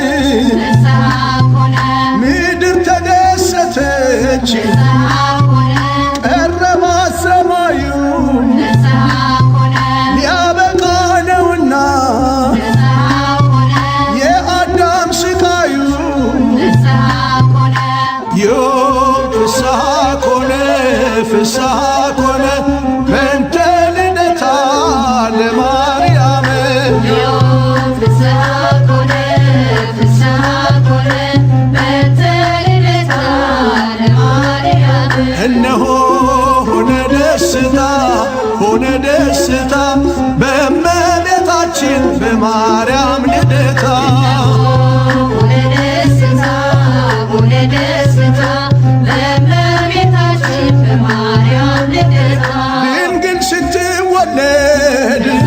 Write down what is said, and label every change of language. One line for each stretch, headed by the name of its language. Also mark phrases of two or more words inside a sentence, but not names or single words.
Amharic: ምድር ተደሰተች ቀረባ ሰማዩ ሊያበቃ ነውና የአዳም ስቃዩ
Geez: ዮም ፍስሐ ኮነ ፍስሐ ኮነ በእንተ ልደታ ለማርያም ዮም ፍስሐ ኮነ ፍስሐ ኮነ በእንተ ልደታ ለማርያም
Amharic: እነሆ ሆነ ደስታ በእመቤታችን በማርያም ልደታ ድንግል ስትወለድ